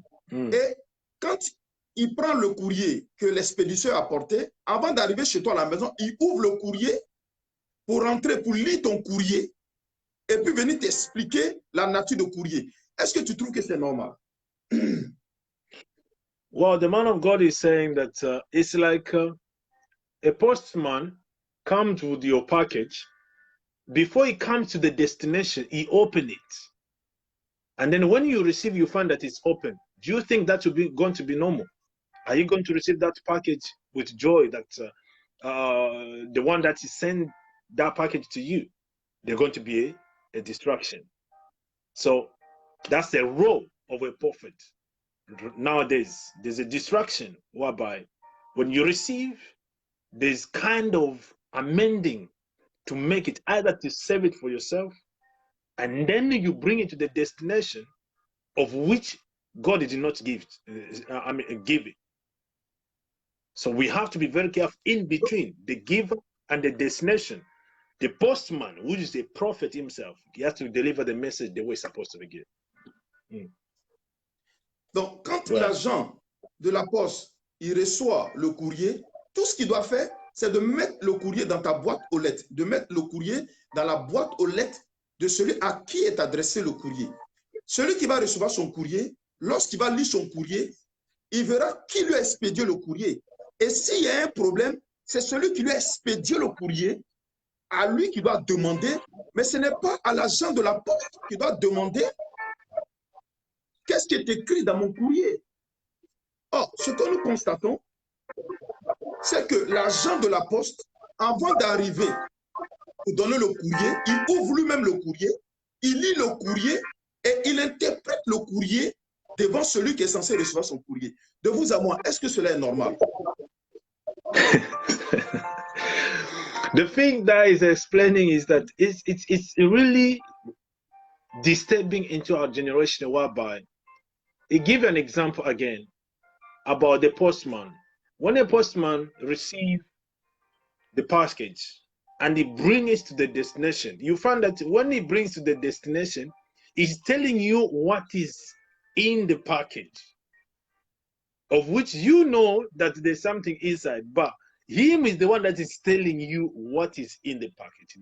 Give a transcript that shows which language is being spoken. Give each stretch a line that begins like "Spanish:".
French: Et quand il prend le courrier que l'expéditeur a apporté, avant d'arriver chez toi à la maison, il ouvre le courrier pour rentrer, pour lire ton courrier et puis venir t'expliquer la nature du courrier. Est-ce que tu trouves que c'est normal?
English: Well, the man of God is saying that it's like a postman comes with your package. Before he comes to the destination, he opens it. And then when you receive, you find that it's open. Do you think that will be going to be normal? Are you going to receive that package with joy that the one that is sent that package to you, they're going to be a distraction? So that's the role of a prophet. Nowadays, there's a distraction whereby when you receive, there's kind of amending to make it either to save it for yourself, and then you bring it to the destination of which God did not give it. So we have to be very careful in between the giver and the destination. The postman, who is a prophet himself, he has to deliver the message the way it's supposed to be given.
French: Donc, quand l'agent de la poste, il reçoit le courrier, tout ce qu'il doit faire, c'est de mettre le courrier dans ta boîte aux lettres, de mettre le courrier dans la boîte aux lettres de celui à qui est adressé le courrier. Celui qui va recevoir son courrier, lorsqu'il va lire son courrier, il verra qui lui a expédié le courrier. Et s'il y a un problème, c'est celui qui lui a expédié le courrier, à lui qui doit demander, mais ce n'est pas à l'agent de la poste qui doit demander qu'est-ce qui est écrit dans mon courrier. Or, ce que nous constatons, c'est que l'agent de la poste, avant d'arriver pour donner le courrier, il ouvre lui-même le courrier, il lit le courrier et il interprète le courrier devant celui qui est censé recevoir son courrier. De vous à moi, est-ce que cela est normal?
English: The thing that is explaining is that it's really disturbing into our generation, whereby he give an example again about the postman. When a postman receives the package and he brings it to the destination, you find that when he brings to the destination, he's telling you what is in the package, of which you know that there's something inside, but him is the one that is telling you what is in the package.